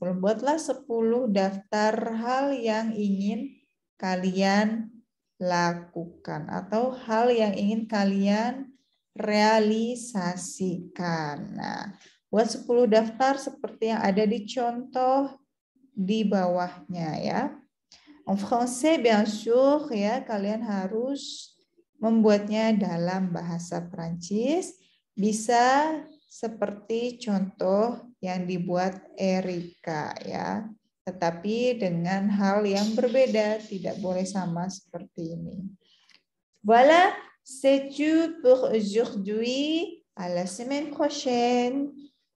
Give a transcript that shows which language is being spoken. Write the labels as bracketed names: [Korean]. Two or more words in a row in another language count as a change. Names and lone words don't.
[Indonesian] Buatlah 10 daftar hal yang ingin kalian lakukan atau hal yang ingin kalian realisasikan. Nah, buat 10 daftar seperti yang ada di contoh di bawahnya ya. [French] En français bien sûr [Indonesian] ya, kalian harus membuatnya dalam bahasa Prancis. Bisa seperti contoh yang dibuat Erika ya. Tetapi dengan hal yang berbeda, tidak boleh sama seperti ini. [French] Voilà, c'est tout pour aujourd'hui. À la semaine prochaine.